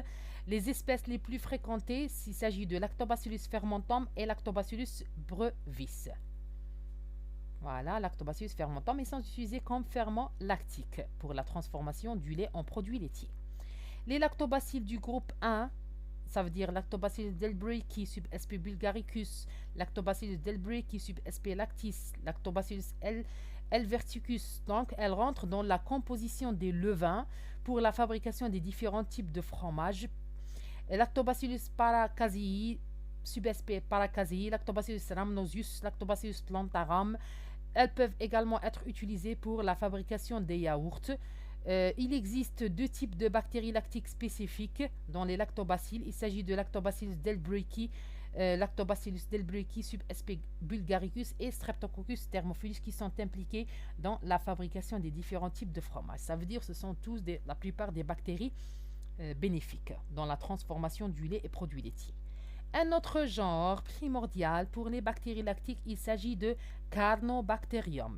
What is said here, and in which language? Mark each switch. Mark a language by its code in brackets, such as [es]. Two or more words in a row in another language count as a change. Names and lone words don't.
[fr] Les espèces les plus fréquentées, il s'agit de Lactobacillus fermentum et Lactobacillus brevis. Voilà, Lactobacillus fermentum, ils sont utilisés comme ferment lactique pour la transformation du lait en produit laitier. Les lactobacilles du groupe 1, ça veut dire Lactobacillus delbrueckii sub sp bulgaricus, Lactobacillus delbrueckii sub sp lactis, Lactobacillus helveticus. Donc, elles rentrent dans la composition des levains pour la fabrication des différents types de fromages. Lactobacillus paracasei, subsp paracasei, Lactobacillus rhamnosus, Lactobacillus plantarum. Elles peuvent également être utilisées pour la fabrication des yaourts. Il existe deux types de bactéries lactiques spécifiques dans les lactobacilles. Il s'agit de Lactobacillus delbrueckii, Lactobacillus delbrueckii sub sp bulgaricus et Streptococcus thermophilus qui sont impliqués dans la fabrication des différents types de fromages. Ça veut dire que ce sont tous la plupart des bactéries bénéfiques dans la transformation du lait et produits laitiers. Un autre genre primordial pour les bactéries lactiques, il s'agit de Carnobacterium.